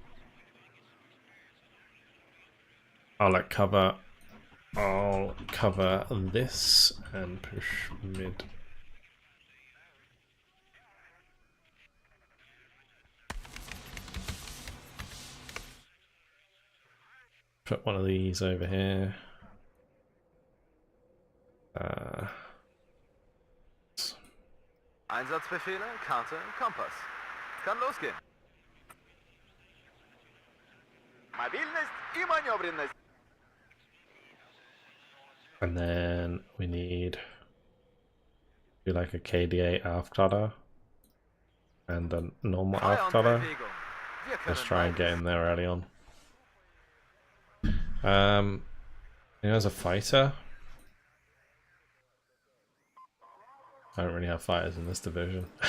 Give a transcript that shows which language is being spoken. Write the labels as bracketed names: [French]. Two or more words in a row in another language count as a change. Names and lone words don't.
[English] I'll cover this and push mid. Put one of these over here. [German] Einsatzbefehle, Karte, Kompass. Kann losgehen. [Russian] Мобильность и маневренность. [English] And then we need do like a KDA after and a normal after. Let's try and get in there early on. As a fighter, I don't really have fighters in this division.